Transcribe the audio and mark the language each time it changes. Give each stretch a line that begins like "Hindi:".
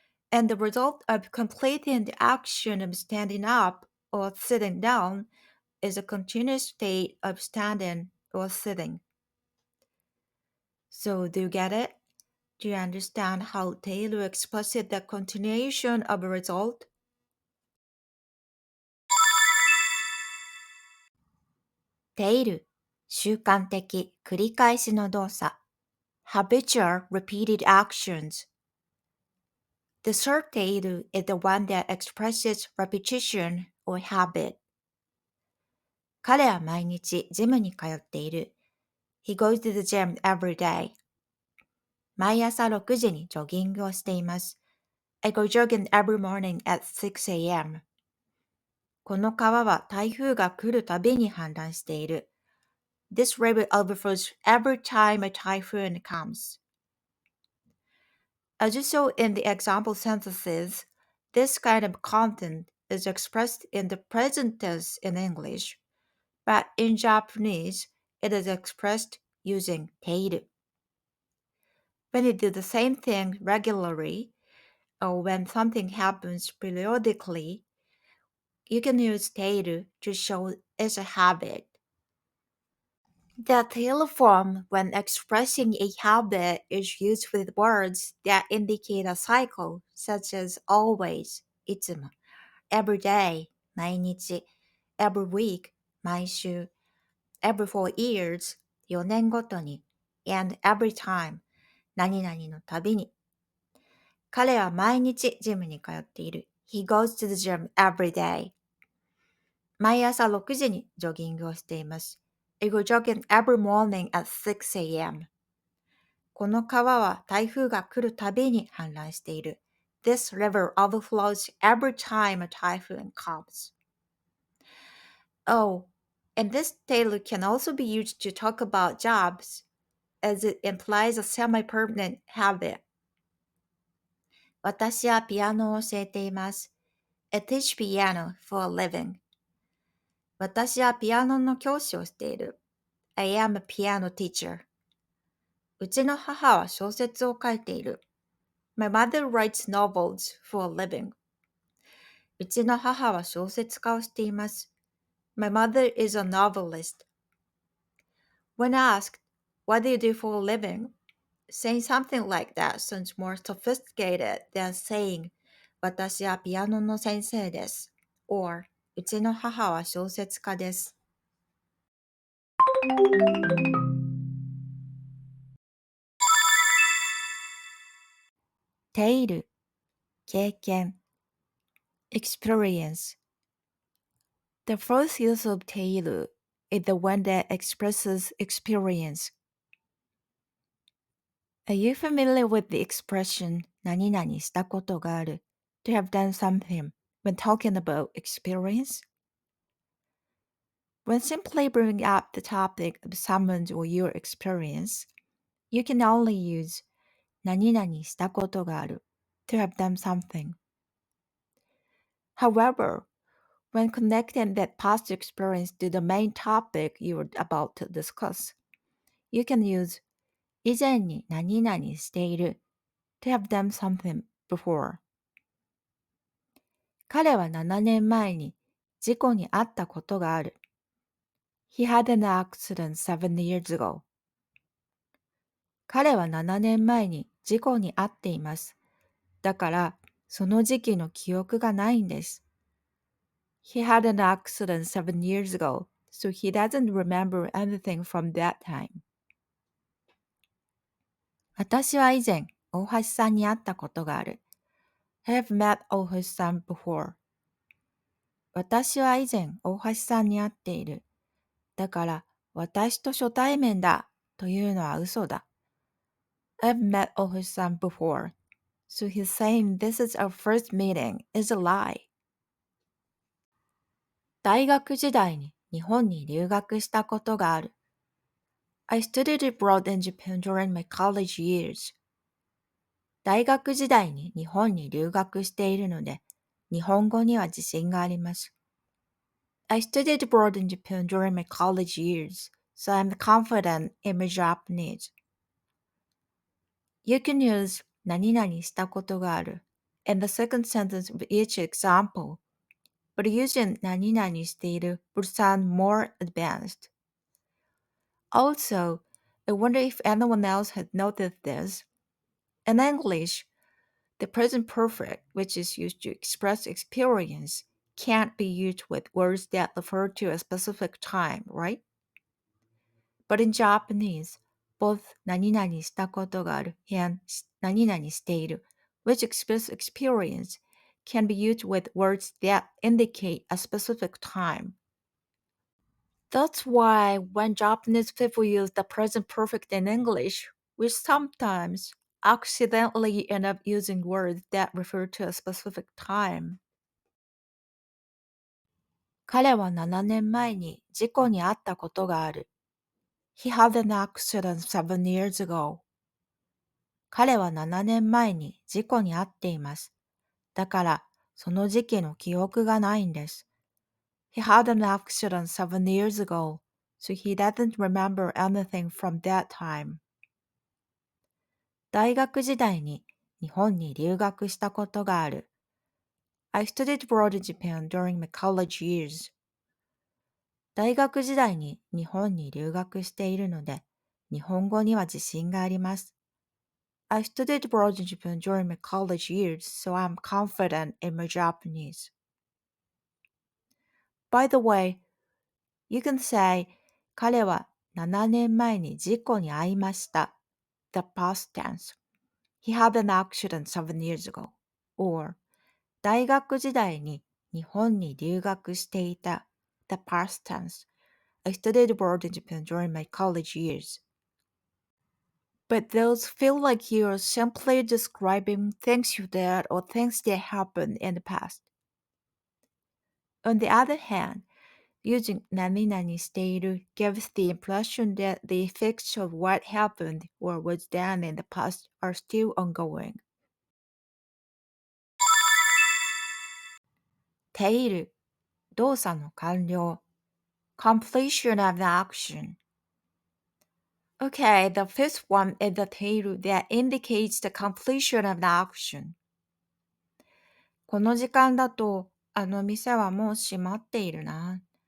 English: And the result of completing the action of standing up or sitting down is a continuous state of standing or sitting. So do you get it? Do you understand how Taylor expresses the continuation of a result?
Japanese: テイル、習慣的、繰り返しの動作。
English: habitual repeated actions. The third tail is the one that expresses repetition or habit.
Japanese: 彼は毎日ジムに通っている。
English: He goes to the gym every day.
Japanese: 毎朝6時にジョギングをしています。
English: I go jogging every morning at 6 a.m.
Japanese: この川は台風が来るたびに氾濫している。
English: This river overflows every time a typhoon comes. As you saw in the example sentences, this kind of content is expressed in the present tense in English, but in Japanese, it is expressed using ている. When you do the same thing regularly, or when something happens periodically, you can use ている to show it's a habit. The tail form when expressing a habit is used with words that indicate a cycle, such as always, いつも, every day, 毎日, every week, 毎週, every 4 years, 4年ごとに, and every time, 何々のたびに.
Japanese: 彼は毎日ジムに通っている。
English: He goes to the gym every day.
Japanese: 毎朝6時にジョギングをしています。
English: I go jogging every morning at 6 a.m.
Japanese: この川は台風が来るたびに氾濫している。
English: This river overflows every time a typhoon comes. Oh, and this tale can also be used to talk about jobs, as it implies a semi-permanent habit.
Japanese: 私はピアノを教えています。
English: I teach piano for a living.
Japanese: 私はピアノの教師をしている。
English: I am a piano teacher.
Japanese: うちの母は小説を書いている。
English: My mother writes novels for a living.
Japanese: うちの母は小説家をしています。
English: My mother is a novelist. When asked, what do you do for a living? Saying something like that sounds more sophisticated than saying,
Japanese: 私はピアノの先生です。
English: or
Japanese: うちの母は小説家です。テイル、経験、experience.
English: The first use of テイル is the one that expresses experience. Are you familiar with the expression 何々したことがある to have done something when talking about experience? When simply bringing up the topic of someone's or your experience, you can only use 何々したことがある to have done something. However, when connecting that past experience to the main topic you are about to discuss, you can use
Japanese: 以前に何々している
English: to have done something before.
Japanese: 彼は7年前に事故に遭ったことがある。
English: He had an accident 7 years ago.
Japanese: 彼は7年前に事故に遭っています。だから、その時期の記憶がないんです。
English: He had an accident 7 years ago, so he doesn't remember anything from that time.
Japanese: 私は以前、大橋さんに会ったことがある。
English: I have met 大橋さん before.
Japanese: 私は以前、大橋さんに会っている。だから、私と初対面だというのは嘘だ。
English: I've met 大橋さん before, so he's saying this is our first meeting is a lie.
Japanese: 大学時代に日本に留学したことがある。
English: I studied abroad in Japan during my college years.
Japanese: 大学時代に日本に留学しているので、日本語には自信があります。
English: I studied abroad in Japan during my college years, so I'm confident in my Japanese. You can use 何々したことがある in the second sentence of each example, but using 何々している would sound more advanced. Also, I wonder if anyone else had noticed this. In English, the present perfect, which is used to express experience, can't be used with words that refer to a specific time, right? But in Japanese, both 何々したことがある and 何々している, which express experience, can be used with words that indicate a specific time. That's why when Japanese people use the present perfect in English, we sometimes accidentally end up using words that refer to a specific time.
Japanese: 彼は7年前に事故に遭ったことがある。
English: He had an accident 7 years ago.
Japanese: 彼は7年前に事故に遭っています。だから、その時期の記憶がないんです。
English: He had an accident 7 years ago, so he doesn't remember anything from that time.
Japanese: 大学時代に日本に留学したことがある。
English: I studied abroad in Japan during my college years.
Japanese: 大学時代に日本に留学しているので、日本語には自信があります。
English: I studied abroad in Japan during my college years, so I'm confident in my Japanese. By the way, you can say
Japanese: 彼は7年前に事故に遭いました。
English: The past tense. He had an accident 7 years ago.
Japanese: Or 大学時代に日本に留学していた
English: the past tense. I studied abroad in Japan during my college years. But those feel like you're simply describing things you did or things that happened in the past. On the other hand, using 何々している gives the impression that the effects of what happened or was done in the past are still ongoing.
Japanese: ている動作の完了
English: completion of the action. Okay, the first one is the ている that indicates the completion of the action.
Japanese: この時間だとあの店はもう閉まっているな。